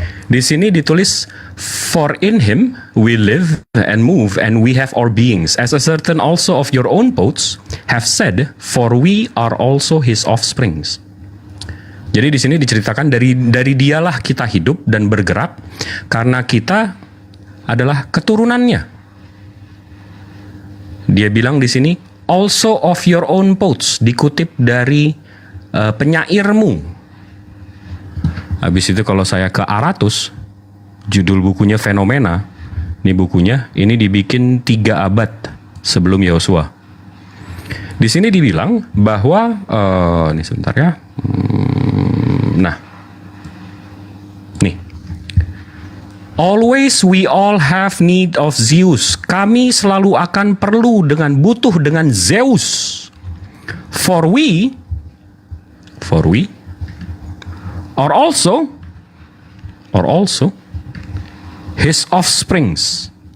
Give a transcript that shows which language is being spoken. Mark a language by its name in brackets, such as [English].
[Indonesian] Di sini ditulis, [English] for in him we live and move and we have our beings, as a certain also of your own poets have said, for we are also his offsprings. [Indonesian] Jadi di sini diceritakan dari dialah kita hidup dan bergerak karena kita adalah keturunannya. Dia bilang di sini [English] also of your own poets, [Indonesian] dikutip dari penyairmu. Habis itu kalau saya ke Aratus, judul bukunya Fenomena. Ini bukunya, ini dibikin 3 abad sebelum Yosua. Di sini dibilang bahwa ini sebentar ya. Nah, nih, [English] always we all have need of Zeus. [Indonesian] Kami selalu akan butuh dengan Zeus. [English] For we are also his offsprings.